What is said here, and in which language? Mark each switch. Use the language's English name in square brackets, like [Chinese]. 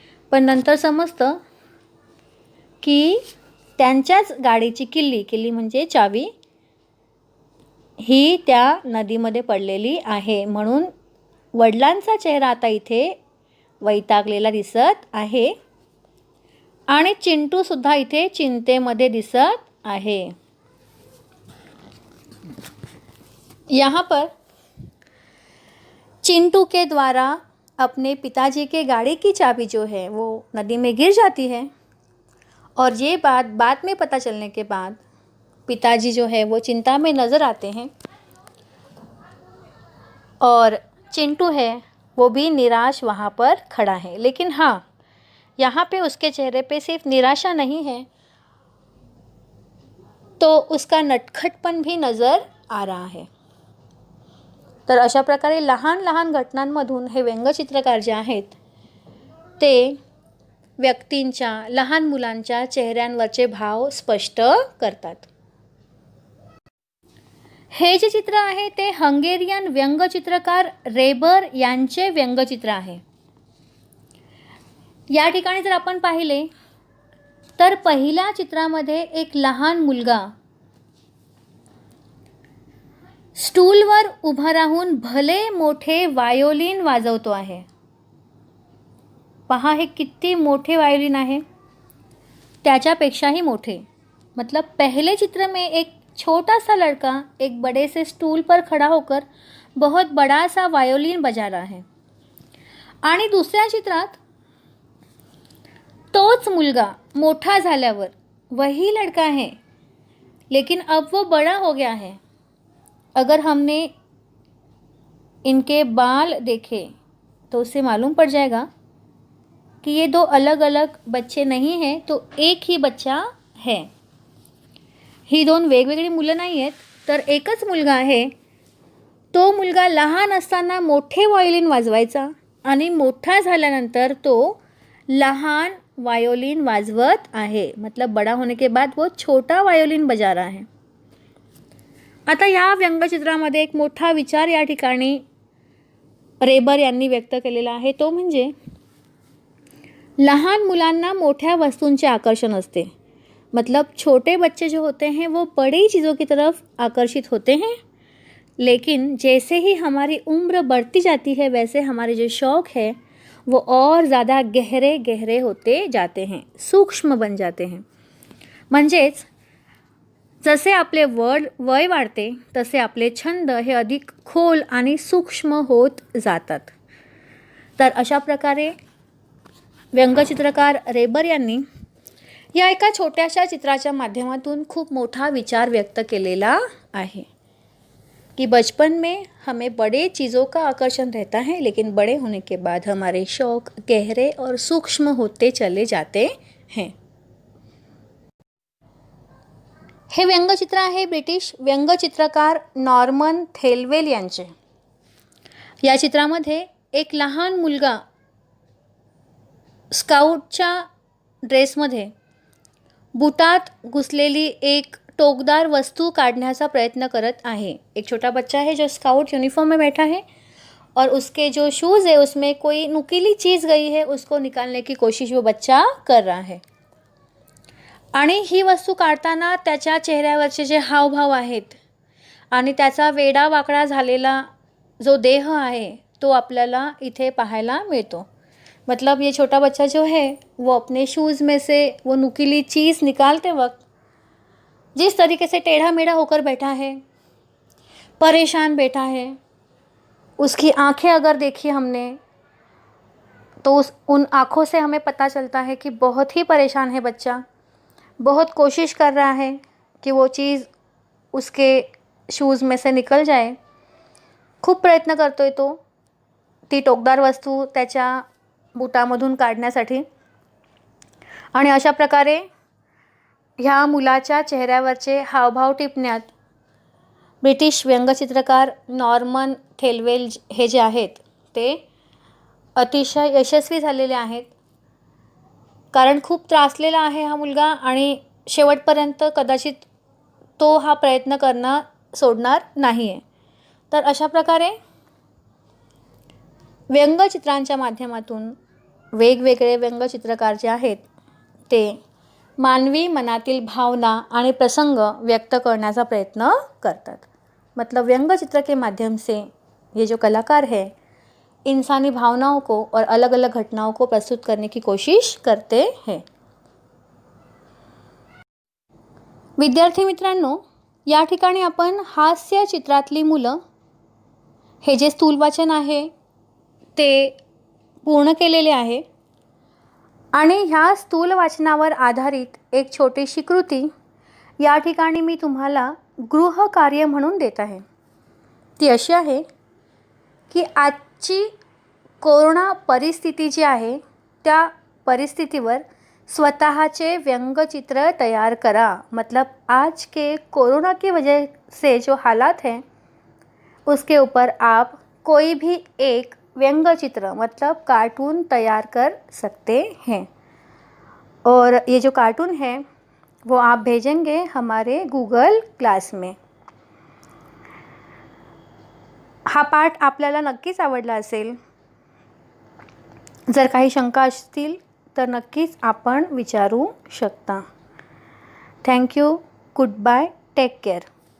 [Marathi] पण नंतर समजतं की त्यांच्याच गाडीची किल्ली म्हणजे चावी ही त्या नदीमध्ये पडलेली आहे, म्हणून वडिलांचा चेहरा आता इथे वैतागलेला दिसत आहे आणि चिंटूसुद्धा इथे चिंतेमध्ये दिसत आहे। [Hindi] यहाँ पर चिंटू के द्वारा अपने पिताजी के गाड़ी की चाबी जो है वो नदी में गिर जाती है और ये बात बाद में पता चलने के बाद पिताजी जो है वो चिंता में नज़र आते हैं और चिंटू है वो भी निराश वहाँ पर खड़ा है। लेकिन हाँ, यहाँ पे उसके चेहरे पे सिर्फ निराशा नहीं है, तो उसका नटखटपन भी नज़र आ रहा है। [Marathi] तर अशा प्रकारे लहान लहान घटनांमधून हे व्यंगचित्रकार जे आहेत ते व्यक्तींच्या, लहान मुलांच्या चेहऱ्यांवरचे भाव स्पष्ट करतात। हे जे चित्र आहे ते हंगेरियन व्यंगचित्रकार रेबर यांचे व्यंगचित्र आहे। या ठिकाणी जर आपण पाहिले तर पहिल्या चित्रामध्ये एक लहान मुलगा स्टूलवर उभा राहून भले मोठे वायोलिन वाजवतो आहे। पहा हे किती मोठे वायोलिन आहे, त्याच्यापेक्षाही मोठे। [Hindi] मतलब पहले चित्र में एक छोटा सा लड़का एक बड़े से स्टूल पर खड़ा होकर बहुत बड़ा सा वायोलिन बजा रहा है [Marathi] आणि दुसऱ्या चित्रात तोच मुलगा मोठा झाल्यावर [Hindi] वही लड़का है लेकिन अब वो बड़ा हो गया है। अगर हमने इनके बाल देखे तो उससे मालूम पड़ जाएगा कि ये दो अलग अलग बच्चे नहीं हैं, तो एक ही बच्चा है। [Marathi] ही दोन वेगवेगळी मुलं नाही आहेत, तर एकच मुलगा आहे। तो मुलगा लहान असताना मोठे वायोलिन वाजवायचा आणि मोठा झाल्यानंतर तो लहान वायोलिन वाजवत आहे। [Hindi] मतलब बड़ा होने के बाद वो छोटा वायोलिन बजा रहा है। [Marathi] आता या व्यंगचित्रामध्ये एक मोठा विचार या ठिकाणी रेबर यांनी व्यक्त केलेला आहे, तो म्हणजे लहान मुलांना मोठ्या वस्तूंचे आकर्षण असते। [Hindi] मतलब छोटे बच्चे जो होते हैं वो बड़ी चीज़ों की तरफ आकर्षित होते हैं, लेकिन जैसे ही हमारी उम्र बढ़ती जाती है वैसे हमारे जो शौक़ है वो और ज़्यादा गहरे गहरे होते जाते हैं, सूक्ष्म बन जाते हैं. [Marathi] म्हणजेच जसे आपले वय वाढते तसे आपले छंद हे अधिक खोल आणि सूक्ष्म होत जातात. तर अशा प्रकारे व्यंगचित्रकार रेबर यांनी या एका छोट्याशा चित्राच्या माध्यमातून खूप मोठा विचार व्यक्त केलेला आहे कि [Hindi] बचपन में हमें बड़े चीज़ों का आकर्षण रहता है, लेकिन बड़े होने के बाद हमारे शौक़ गहरे और सूक्ष्म होते चले जाते हैं. [Marathi] हे व्यंगचित्र आहे ब्रिटिश व्यंगचित्रकार नॉर्मन थेलवेल यांचे. या चित्रामध्ये एक लहान मुलगा स्काउटच्या ड्रेसमध्ये बुटात घुसलेली एक टोकदार वस्तू काढ़ने प्रयत्न करत आहे. [Hindi] एक छोटा बच्चा है जो स्काउट यूनिफॉर्म में बैठा है और उसके जो शूज़ है उसमें कोई नुकीली चीज़ गई है, उसको निकालने की कोशिश वो बच्चा कर रहा है. [Marathi] आणि ही वस्तू काढताना त्याच्या चेहऱ्यावरचे जे हावभाव आहेत आणि त्याचा वेडा वाकडा झालेला जो देह आहे तो आपल्याला इथे पाहायला मिळतो. [Hindi] मतलब ये छोटा बच्चा जो है वो अपने शूज़ में से वो नुकीली चीज़ निकालते वक्त जिस तरीके से टेढ़ा मेढ़ा होकर बैठा है, परेशान बैठा है, उसकी आंखें अगर देखी हमने तो उन आँखों से हमें पता चलता है कि बहुत ही परेशान है बच्चा. बहुत कोशिश कर रहा है कि वो चीज़ उसके शूज़ में से निकल जाए. [Marathi] खूप प्रयत्न करतोय तो ती टोकदार वस्तू त्याच्या बुटामधून काढण्यासाठी. आणि अशा प्रकारे ह्या मुलाच्या चेहऱ्यावरचे हावभाव टिपण्यात ब्रिटिश व्यंगचित्रकार नॉर्मन थेलवेल हे जे आहेत ते अतिशय यशस्वी झालेले आहेत. कारण खूप त्रासलेला आहे हा मुलगा आणि शेवटपर्यंत कदाचित तो हा प्रयत्न करणं सोडणार नाही आहे. तर अशा प्रकारे व्यंगचित्रांच्या माध्यमातून वेगवेगळे व्यंगचित्रकार जे आहेत ते मानवी मनातील भावना आणि प्रसंग व्यक्त करण्याचा प्रयत्न करतात. [Hindi] मतलब व्यंगचित्र के माध्यम से ये जो कलाकार है इंसानी भावनाओं को और अलग अलग घटनाओं को प्रस्तुत करने की कोशिश करते हैं. [Marathi] विद्यार्थी मित्रांनो, या ठिकाणी आपण हास्य चित्रातली मुलं हे जे स्थूल वाचन आहे ते पूर्ण केलेले आहे आणि ह्या स्थूल वाचनावर आधारित एक छोटीशी कृती या ठिकाणी मी तुम्हाला गृहकार्य म्हणून देत आहे. ती अशी आहे की आजची कोरोना परिस्थिती जी आहे त्या परिस्थितीवर स्वतःचे व्यंगचित्र तैयार करा. [Hindi] मतलब आज के कोरोना की वजह से जो हालात हैं उसके ऊपर आप कोई भी एक व्यंगचित्र मतलब कार्टून तैयार कर सकते हैं. और ये जो कार्टून है वो आप भेजेंगे हमारे गूगल क्लास में. [Marathi] हा पाठ आपल्याला नक्कीच आवडला असेल. जर काही शंका असतील तर नक्कीच आपण विचारू शकता. [English] Thank you. Goodbye. Take care.